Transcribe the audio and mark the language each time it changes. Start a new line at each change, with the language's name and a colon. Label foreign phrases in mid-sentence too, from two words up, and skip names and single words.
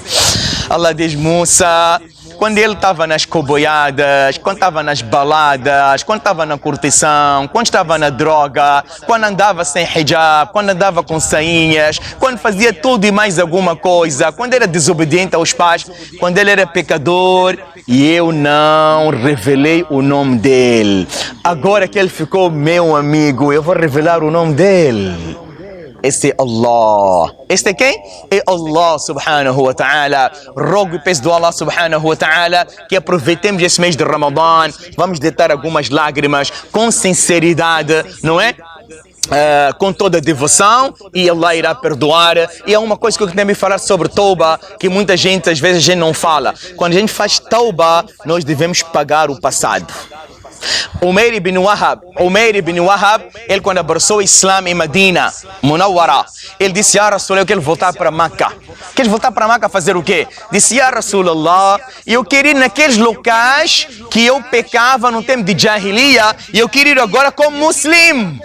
Portuguese: Allah diz: Musa, quando ele estava nas coboiadas, quando estava nas baladas, quando estava na curtição, quando estava na droga, quando andava sem hijab, quando andava com sainhas, quando fazia tudo e mais alguma coisa, quando era desobediente aos pais, quando ele era pecador, e eu não revelei o nome dele. Agora que ele ficou meu amigo, eu vou revelar o nome dele. Este é Allah. Este é quem? É Allah
Arabic: سبحانه وتعالى.
Portuguese: Rogo e peço do Allah
Arabic: سبحانه وتعالى
Portuguese: que aproveitemos esse mês de Ramadã. Vamos deitar algumas lágrimas com sinceridade, não é? Com toda a devoção, e Allah irá perdoar. E é uma coisa que eu queria falar sobre Tauba, que muita gente, às vezes a gente não fala. Quando a gente faz Tauba, nós devemos pagar o passado. Umair ibn Wahab, ele quando abraçou o Islã em Medina, Munawwara, ele disse:
Arabic: يا رسول الله,
Portuguese: eu quero voltar para Meca. Queres voltar para Meca fazer o quê? Disse:
Arabic: يا رسول الله,
Portuguese: eu quero ir naqueles locais que eu pecava no tempo de Jahiliya, e eu quero ir agora como muslim.